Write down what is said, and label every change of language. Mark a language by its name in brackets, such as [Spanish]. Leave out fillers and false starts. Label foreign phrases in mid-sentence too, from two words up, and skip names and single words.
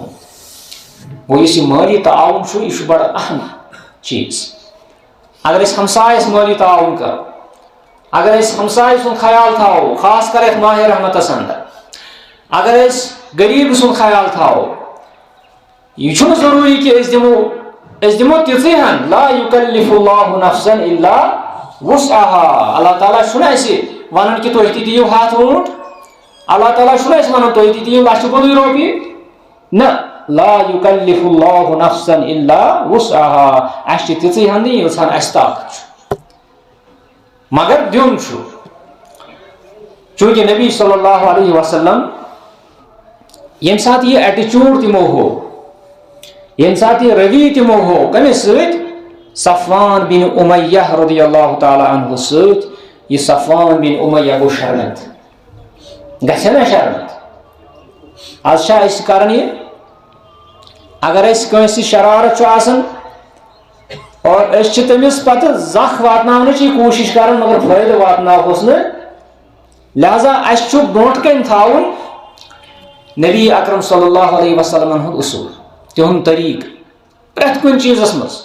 [Kashmiri] گوٚو یُس یہِ مٲلی تعاون چھُ یہِ چھُ بڑٕ اہم چیز. اگر أسۍ ہمسایس مٲلی تعاون کرو، اگر أسۍ ہمساے سُنٛد خیال تھاوو خاص کر یتھ ماہ رحمتس اندر، اگر أسۍ غریب سُنٛد خیال تھاوو، یہ چھُنہٕ ضروٗری کہ أسۍ دِمو تِژٕے ہن [Arabic] لا یُکلِف اللہ نفسا الا وسعها. [Kashmiri] اللہ تعالیٰ چھُنہٕ اَسہِ ونان کہ تُہۍ تہِ دِیِو 100 اونٹ، اللہ تعالیٰ چھُنہٕ اَسہِ ونان تُہۍ تہِ دِیِو 1,00,000 رۄپیہِ. نہ، [Arabic] لا یُکلِف اللہ نفسا الا وسعها. [Kashmiri] اَسہِ چھِ تِژٕے ہن دِنۍ ییٖژ ہن اَسہِ طاقت چھُ، مگر دیُن چھُ. چوٗنٛکہِ نبی [Arabic] صلی اللہ علیہ وسلم [Kashmiri] ییٚمہِ ساتہٕ یہِ ایٹیچیوٗڈ تِمو ہوو، ییٚمہِ ساتہٕ یہِ روی تِمو ہوو کٔمِس سۭتۍ؟ صفوان بن امیہ [Arabic] رضی اللہ تعالیٰ عنہ [Kashmiri] سۭتۍ. یہ صفوان بن امیہ گوٚو شرمنٛد، گژھِ نا شرمنٛد. آز چھا أسۍ کران یہِ؟ اگر أسۍ کٲنٛسہِ شرارت چھُ آسان اور أسۍ چھِ تٔمِس پتہٕ زکھ واتناونٕچی کوٗشش کران مگر فٲیدٕ واتناوہوس نہٕ. لہذا اَسہِ چھُ برونٛٹھ کَنۍ تھاوُن نبی اکرم [Arabic] صلی اللہ علیہ وسلم [Kashmiri] ہُنٛد اصوٗل، تِہُنٛد طریٖقہٕ پرٛٮ۪تھ کُنہِ چیٖزس منٛز.